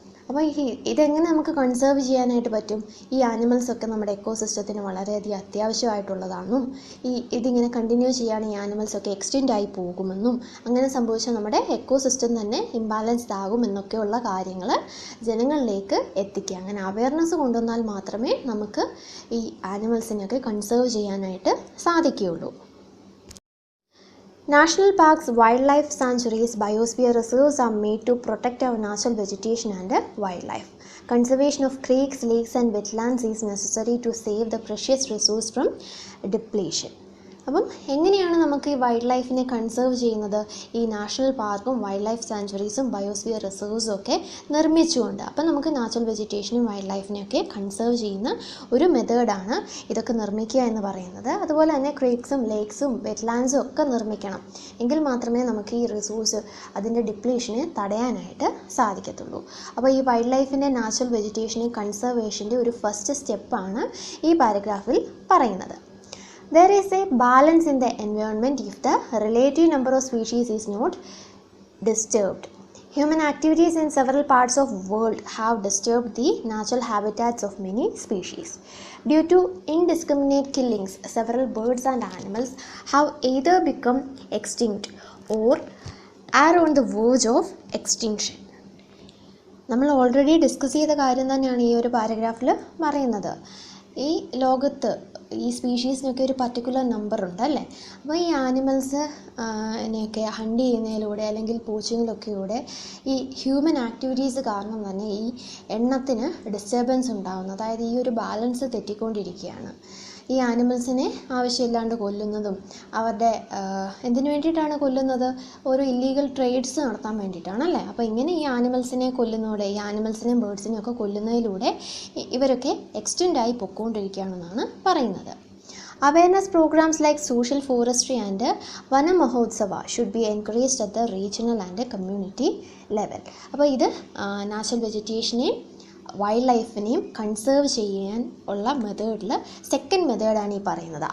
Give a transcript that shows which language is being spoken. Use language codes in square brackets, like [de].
[ml] അപ്പോൾ ഇതെങ്ങനെ നമുക്ക് കൺസേർവ് ചെയ്യാനായിട്ട് പറ്റും? ഈ ആനിമൽസൊക്കെ നമ്മുടെ എക്കോസിസ്റ്റത്തിന് വളരെയധികം അത്യാവശ്യമായിട്ടുള്ളതാണെന്നും ഇതിങ്ങനെ കണ്ടിന്യൂ ചെയ്യുകയാണെങ്കിൽ ഈ ആനിമൽസൊക്കെ എക്സ്റ്റെൻഡ് ആയി പോകുമെന്നും അങ്ങനെ സംഭവിച്ചാൽ നമ്മുടെ എക്കോസിസ്റ്റം തന്നെ ഇംബാലൻസ്ഡ് ആകുമെന്നൊക്കെയുള്ള കാര്യങ്ങൾ ജനങ്ങളിലേക്ക് എത്തിക്കുക. അങ്ങനെ അവയർനെസ് കൊണ്ടുവന്നാൽ മാത്രമേ നമുക്ക് ഈ ആനിമൽസിനെയൊക്കെ കൺസേർവ് ചെയ്യാനായിട്ട് സാധിക്കുകയുള്ളൂ. [en] National parks, wildlife sanctuaries, biosphere reserves are made to protect our natural vegetation and wildlife. Conservation of creeks, lakes and wetlands is necessary to save the precious resource from depletion. [ml] അപ്പം എങ്ങനെയാണ് നമുക്ക് ഈ wild ലൈഫിനെ conserve ചെയ്യുന്നത്? ഈ national പാർക്കും wild life സാങ്ച്വറീസും biosphere റിസർവ്സും ഒക്കെ നിർമ്മിച്ചുകൊണ്ട്. അപ്പം നമുക്ക് നാച്ചുറൽ വെജിറ്റേഷനും വൈൽഡ് ലൈഫിനെയൊക്കെ കൺസേർവ് ചെയ്യുന്ന ഒരു മെത്തേഡാണ് ഇതൊക്കെ നിർമ്മിക്കുക എന്ന് പറയുന്നത്. അതുപോലെ തന്നെ ക്രീക്സും ലേക്സും വെറ്റ്ലാൻഡ്സും ഒക്കെ നിർമ്മിക്കണം. എങ്കിൽ മാത്രമേ നമുക്ക് ഈ റിസോഴ്സ് അതിൻ്റെ ഡിപ്ലീഷനെ തടയാനായിട്ട് സാധിക്കത്തുള്ളൂ. അപ്പോൾ ഈ വൈൽഡ് ലൈഫിൻ്റെ നാച്ചുറൽ വെജിറ്റേഷനെ കൺസർവേഷൻ്റെ ഒരു ഫസ്റ്റ് സ്റ്റെപ്പാണ് ഈ പാരഗ്രാഫിൽ പറയുന്നത്. [en] There is a balance in the environment if the relative number of species is not disturbed. Human activities in several parts of the world have disturbed the natural habitats of many species. Due to indiscriminate killings, several birds and animals have either become extinct or are on the verge of extinction. [ml] നമ്മൾ already discuss ചെയ്ത കാര്യം തന്നെയാണ് ഈ ഒരു പാരഗ്രാഫിൽ പറയുന്നത്. ഈ ലോകത്ത് ഈ സ്പീഷീസിനൊക്കെ ഒരു പർട്ടിക്കുലർ നമ്പർ ഉണ്ട് അല്ലേ. അപ്പോൾ ഈ ആനിമൽസിനെയൊക്കെ ഹണ്ട് ചെയ്യുന്നതിലൂടെ അല്ലെങ്കിൽ പോച്ചിങ്ങിലൊക്കെയൂടെ ഈ ഹ്യൂമൻ ആക്ടിവിറ്റീസ് കാരണം തന്നെ ഈ എണ്ണത്തിന് ഡിസ്റ്റർബൻസ് ഉണ്ടാകുന്നു. അതായത് ഈ ഒരു ബാലൻസ് തെറ്റിക്കൊണ്ടിരിക്കുകയാണ്. ഈ ആനിമൽസിനെ ആവശ്യമില്ലാണ്ട് കൊല്ലുന്നതും അവരുടെ എന്തിനു വേണ്ടിയിട്ടാണ് കൊല്ലുന്നത്? ഓരോ ഇല്ലീഗൽ ട്രേഡ്സ് നടത്താൻ വേണ്ടിയിട്ടാണല്ലേ. അപ്പോൾ ഇങ്ങനെ ഈ ആനിമൽസിനെ കൊല്ലുന്നതോടെ, ഈ ആനിമൽസിനെയും ബേർഡ്സിനെയും ഒക്കെ കൊല്ലുന്നതിലൂടെ ഇവരൊക്കെ എക്സ്റ്റെൻഡായി പൊയ്ക്കൊണ്ടിരിക്കുകയാണെന്നാണ് പറയുന്നത്. [en] Awareness programs like social forestry and Vana Mahotsava should be encouraged at the regional and community level. [ml] അപ്പോൾ ഇത് നാച്ചുറൽ വെജിറ്റേഷനെയും വൈൽഡ് ലൈഫിനെയും കൺസേർവ് ചെയ്യാൻ ഉള്ള മെത്തേഡിൽ സെക്കൻഡ് മെത്തേഡാണ് ഈ പറയുന്നത്.